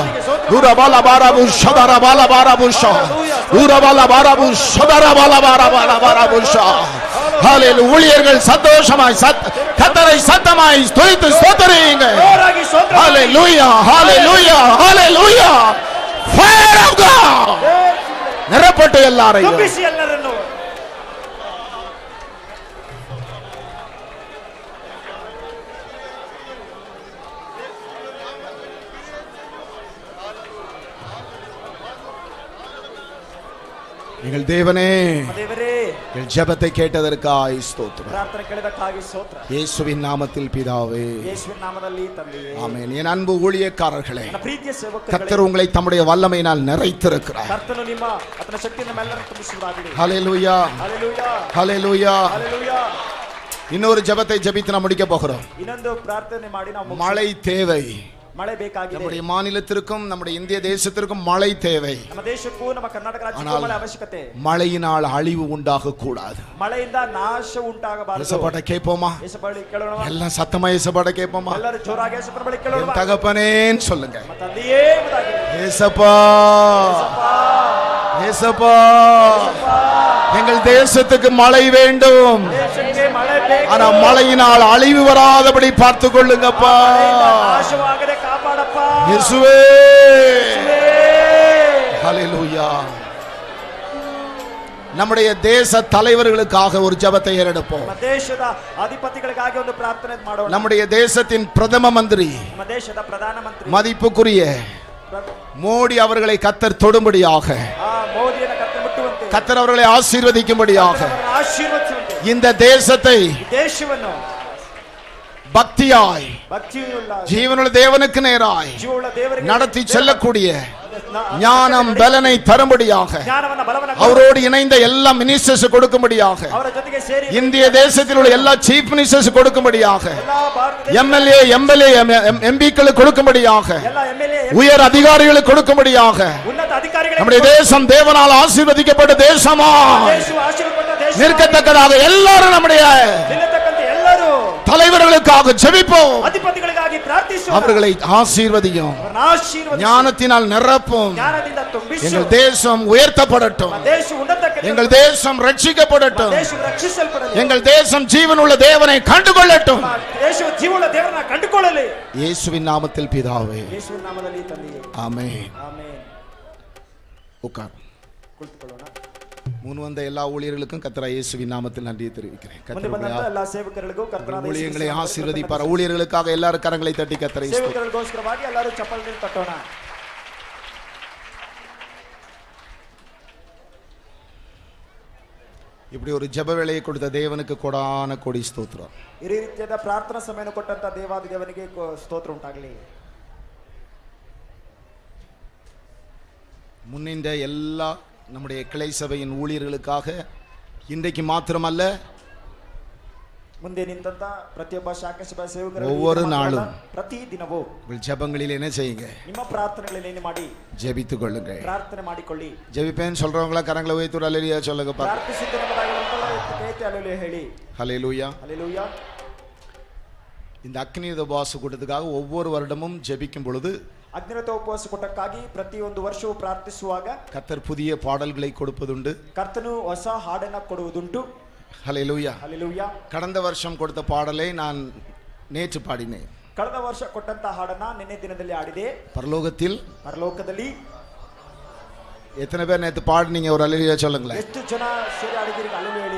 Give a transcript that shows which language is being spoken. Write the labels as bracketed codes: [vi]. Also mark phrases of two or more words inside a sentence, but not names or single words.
[ta] ஊரபால பாராபு ஷதர பால பாராபு ஷா, ஊரபால பாராபு ஷதர பால பாராபால பாராபு ஷா. ஹalleluya. ஊழியர்கள் சந்தோஷமாய் கர்த்தரை சத்தமாய் ஸ்துதித்து ஸ்தோத்திரியுங்க. ஹalleluya, ஹalleluya, ஹalleluya. [en] Fire of God. [ta] நிரப்பட்டு எல்லாரையும் [kn] ತುಂಬಿಸಿ ಎಲ್ಲರನ್ನು. [ta] எங்கள் தேவனே, [kn] ದೇವರೇ, [ta] எங்கள் ஜெபத்தை கேட்டதற்காய் ஸ்தோத்திரம். [kn] ಪ್ರಾರ್ಥನೆ ಕೇಳಿದಕ್ಕಾಗಿ ಸ್ತೋತ್ರ. [ta] இயேசுவின் நாமத்தில் பிதாவே, [kn] ಯೇಸುವಿನ ನಾಮದಲ್ಲಿ ತಂದೆಯೇ, [ta] ஆமென். என் அன்பு ஊழியக்காரர்களே, [kn] ನನ್ನ ಪ್ರೀತಿಯ ಸೇವಕರೇ, [ta] கர்த்தர் உங்களை தம்முடைய வல்லமையினால் நிறைத்திருக்கிறார். [kn] ಕರ್ತನು ನಿಮ್ಮ ಆತನ ಶಕ್ತಿಯನ್ನು ನಮ್ಮೆಲ್ಲರನ್ನು ತುಂಬಿಸುವುದಾಗಲಿ. [ta] ஹalleluya, [kn] ಹalleluya, [ta] ஹalleluya. [kn] ಹalleluya. [ta] இன்னொரு ஜெபத்தை ஜெபித்து நாம் முடிக்க போகிறோம். [kn] ಇನ್ನೊಂದು ಪ್ರಾರ್ಥನೆ ಮಾಡಿ ನಾವು ಮುಗಿಸೋಣ. [ta] மழை தேவை. [kn] ಮಳೆ ಬೇಕಾಗಿದೆ. [ta] நம்முடைய மாநிலத்திற்கும் நம்முடைய இந்திய தேசத்திற்கும் மழை தேவை. [kn] ನಮ್ಮ ದೇಶಕ್ಕೂ ನಮ್ಮ ಕರ್ನಾಟಕ ರಾಜ್ಯಕ್ಕೂ ಮಳೆ ಅವಶ್ಯಕತೆ. [ta] மழையினால் அழிவு உண்டாக கூடாது. [kn] ಮಳೆಯಿಂದ ನಾಶ ಉಂಟಾಗಬಾರದು. [ta] இயேசுபாட்ட கேட்போமா? [kn] ಯೇಸು ಬಳಿ ಕೇಳೋಣ. [ta] எல்லாம் சத்தமா இயேசுபாட்ட கேட்போமா? [kn] ಎಲ್ಲರೂ ಜೋರಾಗಿ ಯೇಸು ಬಳಿ [ta] என் [kn] ಕೇಳೋಣ. [ta] தகப்பனேன்னு சொல்லுங்க. [kn] ನಮ್ಮ ತಂದೆಯೇ ಎಂಬುದಾಗಿ. [ta] ஏசப்பா, ஏசப்பா, எங்கள் தேசத்துக்கு மழை வேண்டும். [kn] ದೇಶಕ್ಕೆ ಮಳೆ ಬೇಕು. [ta] ஆனா மழையினால் அழிவு வராதபடி பார்த்துக் கொள்ளுங்கப்பா. [kn] ನಾಶವಾಗದೆ ಕಾಪಾಡಪ್ಪ. [ta] இயேசுவே, ஹalleluya. நம்முடைய தேச தலைவர்களுக்காக ஒரு ஜெபத்தை ஏறெடுப்போம். [kn] ನಮ್ಮ ದೇಶದ ಅಧಿಪತಿಗಳಿಗಾಗಿ ಒಂದು ಪ್ರಾರ್ಥನೆ ಮಾಡೋಣ. [ta] நம்முடைய தேசத்தின் பிரதம மந்திரி, [kn] ನಮ್ಮ ದೇಶದ ಪ್ರಧಾನ ಮಂತ್ರಿ [ta] மதிப்புக்குரிய மோடி அவர்களை கர்த்தர் தொடும்படியாக, [kn] ಮೋದಿಯನ್ನು ಕರ್ತನು ಮುಟ್ಟುವಂತೆ, [ta] கர்த்தர் அவர்களை ஆசீர்வதிக்கும்படியாக, [kn] ಅವರನ್ನು ಆಶೀರ್ವದಿಸುವಂತೆ, [ta] இந்த தேசத்தை [kn] ದೇಶವನ್ನು [ta] பக்தியாய் [kn] ಭಕ್ತಿಯುಳ್ಳ [ta] ஜீவனுள்ள தேவனுக்கு நேராய் [kn] ಜೀವವುಳ್ಳ ದೇವರಿಗೆ [ta] நடத்தி செல்லக்கூடிய ஞானம் பலனை தரும்படியாக, [kn] ಜ್ಞಾನವನ್ನ ಬಲವನ್ನ [ta] அவரோடு இணைந்த எல்லா மினிஸ்டர்ஸ் கொடுக்கும்படியாக, [kn] ಅವರ ಜೊತೆಗೆ ಸೇರಿ [ta] இந்திய தேசத்தில் உள்ள எல்லா [en] chief ministers [ta] கொடுக்கும்படியாக, [kn] ಎಲ್ಲಾ ಭಾರತ [ta] எம்எல்ஏ எம்பிக்களுக்கு கொடுக்கும்படியாக, [kn] ಎಲ್ಲ ಎಮ್ಎಲ್ಎ [ta] உயர் அதிகாரிகளுக்கு கொடுக்கும்படியாக, [kn] ಉನ್ನತ ಅಧಿಕಾರಿಗಳಿಗೆ [ta] நம்முடைய தேசம் தேவனால் ஆசீர்வதிக்கப்பட்ட தேசமா [kn] ದೇಶವು ಆಶೀರ್ವಾದ ದೇಶ [ta] நிற்கத்தக்கதாக எல்லாரும் நம்முடைய [kn] ನಿಲ್ಲತಕ್ಕಂತೆ ಎಲ್ಲರೂ [ta] தலைவர்களுக்காக ஜெபிப்போம். [kn] ಅಧಿಪತಿಗಳಿಗಾಗಿ ಪ್ರಾರ್ಥಿಸುವ, [ta] அவர்களை ஆசீர்வதியும், [kn] ಅವರನ್ನು ಆಶೀರ್ವದಿಸಿ, [ta] ஞானத்தினால் நிரப்பும். [kn] ಜ್ಞಾನದಿಂದ ತುಂಬಿಸಿ, [ta] எங்கள் தேசம் உயர்த்தப்படட்டும். [kn] ದೇಶ ಉನ್ನತಕ್ಕೆ, [ta] எங்கள் தேசம் ரட்சிக்கப்படட்டும். [kn] ದೇಶ ರಕ್ಷಿಸಲ್ಪಡಲಿ, [ta] எங்கள் தேசம் ஜீவனுள்ள தேவனை கண்டுகொள்ளட்டும். [kn] ದೇಶವು ಜೀವವುಳ್ಳ ದೇವರನ್ನ ಕಂಡುಕೊಳ್ಳಲಿ. [ta] இயேசுவின் நாமத்தில் பிதாவே, [kn] ಯೇಸುವಿನ ನಾಮದಲ್ಲಿ ತಂದೆಯೇ, [ta] ஆமென். [kn] ಆಮೆನ್. [ta] உட்கார். [kn] ಕುಳಿತುಕೊಳ್ಳೋಣ. [ta] முன் வந்த எல்லா ஊழியர்களுக்கும் கர்த்தர் இயேசுவின் நாமத்தில் நன்றியை தெரிவிக்கிறேன். [kn] ಮುಂದೆ ಬಂದಂತ ಎಲ್ಲ ಸೇವಕರಿಗೂ ಕರ್ತನಾದ ಯೇಸು [ta] ஊழியங்களை [kn] ಕ್ರಿಸ್ತನ [ta] ஆசீர்வதிப்பார். ஊழியர்களுக்காக எல்லாரும் கரங்களை தட்டி கர்த்தரை ஸ்தோத்திரம். [kn] ಸೇವಕರಿಗೋಸ್ಕರವಾಗಿ ಎಲ್ಲರೂ ಚಪ್ಪಲಿ ತಟ್ಟೋಣ. [ta] இப்படி ஒரு ஜெப வேளையை கொடுத்த தேவனுக்கு கொடான கொடி ஸ்தோத்திரம். [kn] ಈ ರೀತಿಯಾದ ಪ್ರಾರ್ಥನಾ ಸಮಯವನ್ನು ಕೊಟ್ಟಂತ ದೇವಾದಿ ದೇವನಿಗೆ ಸ್ತೋತ್ರ ಉಂಟಾಗಲಿ. [ta] முன்னின்ற எல்லா நம்முடைய கிளை சபையின் ஊழியர்களுக்காக இன்றைக்கு மாத்திரமல்ல [kn] ಮುಂದೆ ನಿಂತ ಪ್ರತಿಯೊಬ್ಬ ಶಾಖಾ ಸಭಾ [ta] ஒவ்வொரு நாளும் [kn] ಪ್ರತಿ ದಿನವೂ [ta] உங்கள் ஜெபங்களில் என்ன செய்யுங்க? [kn] ನಿಮ್ಮ ಪ್ರಾರ್ಥನೆಗಳಲ್ಲಿ ಮಾಡಿ [ta] ஜெபித்துக் கொள்ளுங்க. [kn] ಪ್ರಾರ್ಥನೆ ಮಾಡಿಕೊಳ್ಳಿ. [ta] ஜெபிப்பேன்னு சொல்றவங்களா கரங்களை உயர்த்தி அல்லேலூயா சொல்லுங்க பாருங்க. [kn] ಪ್ರಾರ್ಥಿಸುತ್ತೇನೆ ಹೇಳಿ. [ta] ஹல்லேலூயா. ஹல்லேலூயா. இந்த அக்னி உபவாச கூட்டத்துக்காக ஒவ்வொரு வருடமும் ஜெபிக்கும் பொழுது [kn] ಅಗ್ನಿರಥ ಉಪವಾಸ ಕೂಟಕ್ಕಾಗಿ ಪ್ರತಿಯೊಂದು ವರ್ಷವೂ ಪ್ರಾರ್ಥಿಸುವಾಗ [ta] கர்த்தர் புதிய பாடல்களை கொடுப்பதுண்டு. [kn] ಕರ್ತನು ಹೊಸ ಹಾಡನ್ನ ಕೊಡುವುದುಂಟು. [ta] ஹல்லேலூயா. ஹல்லேலூயா. கடந்த வருஷம் கொடுத்த பாடலை நான் நேற்று பாடினேன். [kn] ಕಳೆದ ವರ್ಷ ಕೊಟ್ಟಂತ ಹಾಡನ್ನ ನಿನ್ನೆ ದಿನದಲ್ಲಿ ಆಡಿದೆ. [ta] பரலோகத்தில் எத்தனை பேர் நேற்று பாடினீங்க? ஒரு அல்லேலூயா சொல்லுங்களேன். [kn] ಎಷ್ಟು ಜನ ಸೇರಿ ಆಡಿದಿರಿ? ಹಲ್ಲೆಲೂಯಾ ಹೇಳಿ.